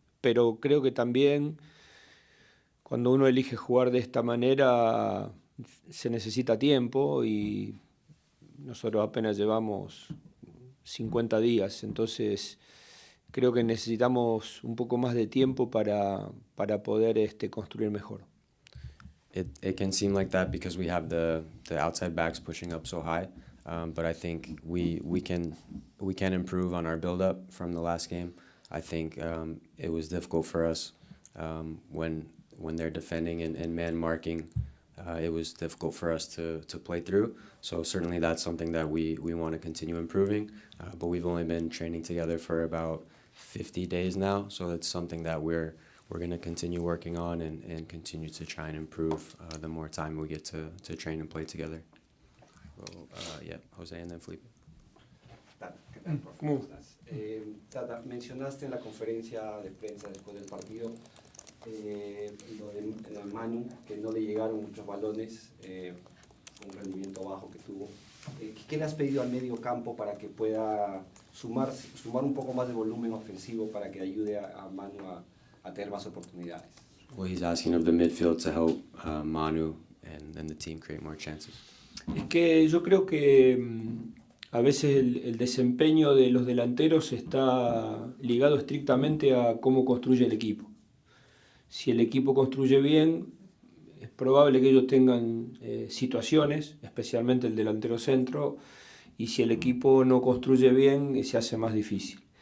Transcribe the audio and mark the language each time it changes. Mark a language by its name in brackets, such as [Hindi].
[Spanish] Pero creo que también cuando uno elige jugar de esta manera se necesita tiempo y nosotros apenas llevamos 50 días, entonces creo que necesitamos un poco más de tiempo para poder construir mejor. [English] It can seem like that because we have the outside backs pushing up so high, but I think we can improve on our build-up from the last game. I think it was difficult for us when they're defending and man marking. It was difficult for us to play through. So certainly that's something that we want to continue improving. But we've only been training together for about 50 days now, so it's something that we're going to continue working on and continue to try and improve the more time we get to train and play together. Well, yeah, Jose and then Felipe. [Spanish] ¿Qué tal, profe? ¿Cómo estás? Tata, mencionaste en la conferencia de prensa después del partido lo de Manu, que no le llegaron muchos balones, un rendimiento bajo que tuvo. ¿Qué le has pedido al medio campo para que pueda sumar un poco más de volumen ofensivo para que ayude a Manu a tener más oportunidades? [English] Well, he's asking of the midfield to help Manu and the team create more chances. [Spanish] Es que yo creo que a veces el desempeño de los delanteros está ligado estrictamente a cómo construye el equipo. Si el equipo construye bien, es probable que ellos tengan situaciones, especialmente el delantero centro, y si el equipo no construye bien, se hace más difícil.